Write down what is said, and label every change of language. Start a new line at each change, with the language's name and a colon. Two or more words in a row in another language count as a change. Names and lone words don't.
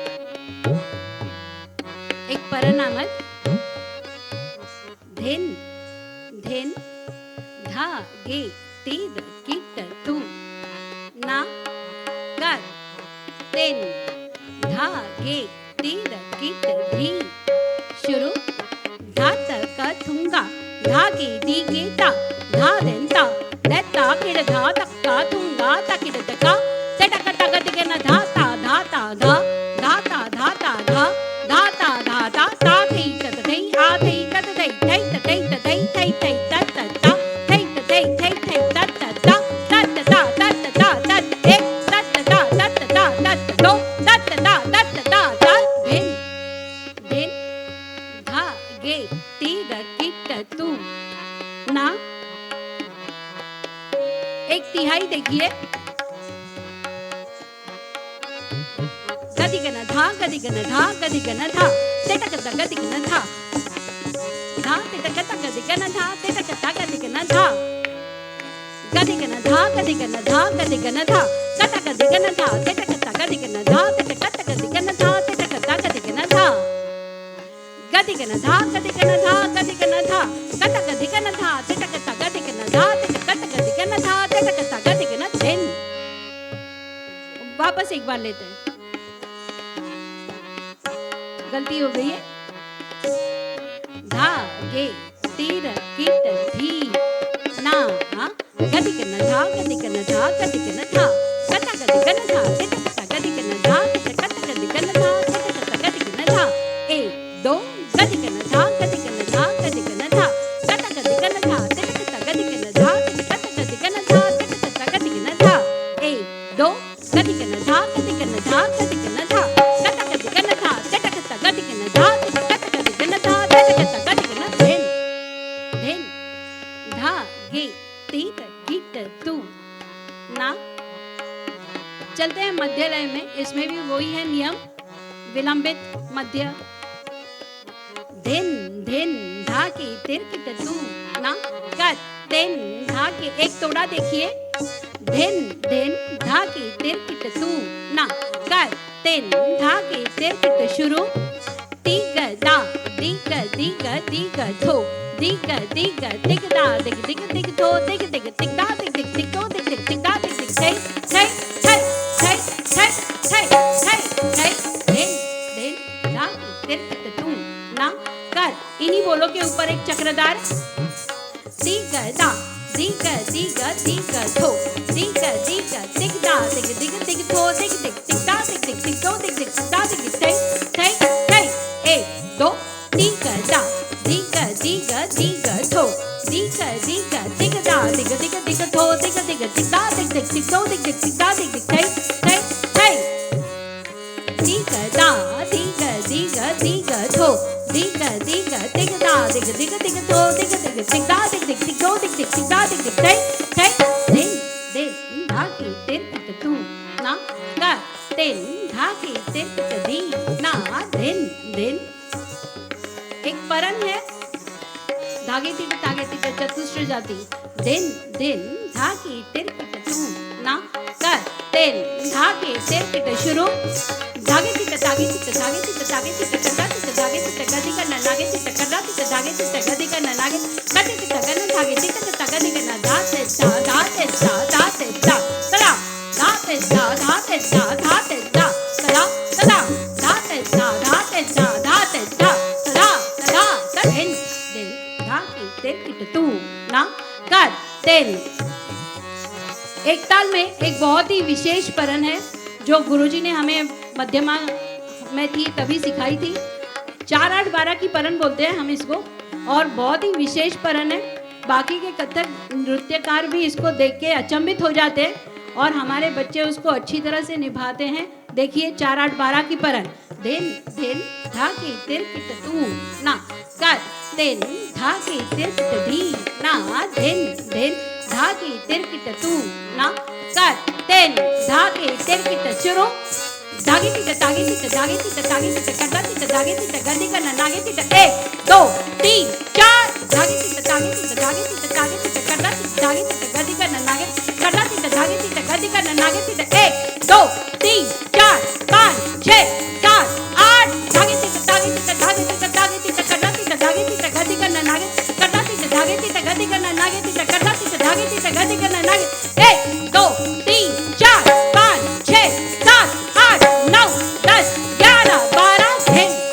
Hindi: एक परनामत धिन धिन धागे तीर किट तू ना कर तेन धागे तीर किट धी शुरू धात का थुंगा धागे दीगे ता धा देंता देता किड धा तक्का थुंगा तकिड तका तटक तक दिगन धाता धाता धा धाता धाता धा धाता धाता ता थै तत थै आ थै तत थै थै तत थै तत थै थै थै तत ता थै तत थै थै थै तत ता तत ता तत ता तत एक तत ता तत ता तत दो तत ता तत ता तत भिन भिन धागे तीर किट तू ना एक तिहाई देखिए गदिगन धा गदिगन धा गदिगन धा तेटक द गदिगन धा धा तेटक द गदिगन धा तेटक द गदिगन धा गदिगन धा गदिगन धा गदिगन धा कटक गदिगन धा तेटक द गदिगन धा तेटक द गदिगन धा तेटक द गदिगन धा गदिगन धा गदिगन धा गदिगन धा कटक गदिगन धा तेटक द गदिगन धा तेटक द गदिगन धा तेटक द गदिगन धिन वापस एक बार लेते हैं गलती हो गई है धागे तीर किट धी ना गदिगन धा गदिगन धा गदिगन धा कटा गदिगन धा तेटक गदिगन धा तेटक गदिगन धा तेटक गदिगन धा एक दो गदिगन धा गदिगन धा गदिगन धा कटा गदिगन धा तेटक गदिगन धा तेटक गदिगन धा तेटक गदिगन धा एक दो गदिगन धा गदिगन धा गदिगन धा कटा गदिगन धा तेटक गदिगन धा तेटक गदिगन धा तेटक गदिगन धिन धिन धागे तीर किट तू ना चलते हैं मध्य लय में इसमें भी वही है नियम विलंबित मध्य धिन धिन धागे तीर किट तू ना कर तेन धागे एक तोड़ा देखिए धिन धिन धागे तीर किट तू ना कर तेन धागे तीर किट शुरू तिग दा दिग दिग दिग थो दिग दिग दिग दा दिग दिग दिग थो दिग दिग दिग दा दिग दिग दिग थो दिग दिग दिग दा दिग दिग थे थे थे थे थे थे थे थे धिन धिन धागे तीर किट तू ना कर इन्हीं बोलों के ऊपर एक चक्रधार दिग दा दिग दिग दिग थो दिग दिग दिग दा दिग दिग दिग थो दिग दिग दिग दा दिग दिग दिग थो दिग दिग दा दिग दिग थे थे थे एक दो दिग दा दिग दिग दिग थो दिग दिग दिग दा दिग दिग दिग थो दिग दिग दिग दा दिग दिग दिग थो दिग दिग दिग दा दिग दिग थे थे थे दिग दा दिग दिग दिग थो दिग दिग दिग दा दिग दिग दिग थो दिग दिग दिग दा दिग दिग दिग थो दिग दिग दिग दा दिग दिग थे थे धिन धिन धागे तीर किट तू ना कर तेन धागे तीर किट धी ना धिन धिन एक परन है धागे तीर तागे तीर चतुष्ट जाति धिन धिन धागे तीर किट तू ना कर तेन धागे तीर किट शुरू धागे तीर तागे तीर धागे तीर तागे तीर कटा तीर धागे तीर गदी करना लागे तीर कटा तीर धागे तीर गदी करना लागे कटे तीर गन धागे तीर गदी करना धाते धा धाते धा धाते धा तला धाते धा धाते धा धाते धा तला तला धाते धा धाते धा धाते धा तला तला तहिन दे धागे तीर किट तू ना कर तेन एक ताल में एक बहुत ही विशेष परन है जो गुरुजी ने हमें मध्यमा में थी तभी सिखाई थी। 4-8-12 की परन बोलते हैं हम इसको, और बहुत ही विशेष परन है। बाकी के कथक नृत्यकार भी इसको देख के अचंभित हो जाते हैं और हमारे बच्चे उसको अच्छी तरह से निभाते हैं। देखिए 4-8-12 की परन। दिन दिन धाके तिरकिट तू ना कर, दिन धाके तिरकिट धी ना, दिन दिन धाके तिरकिट तू ना कर, दिन धाके तिरकिट शुरू। धागे तिट धागे तिट धागे तिट धागे तिट करदा तिट धागे तिट गद्दी करना नागे तिट 1 2 3 4 धागे तिट धागे तिट धागे तिट धागे तिट करदा तिट धागे तिट गद्दी करना नागे करदा तिट धागे तिट गद्दी करना नागे तिट 1 2 3 4 5 6 7 8 धागे तिट धागे तिट धागे तिट धागे तिट करदा तिट धागे तिट गद्दी करना नागे करदा तिट धागे तिट गद्दी करना नागे तिट करदा तिट धागे तिट गद्दी करना नागे 1 2 3 4 5 6 7 8 9 10 11 12 दिन।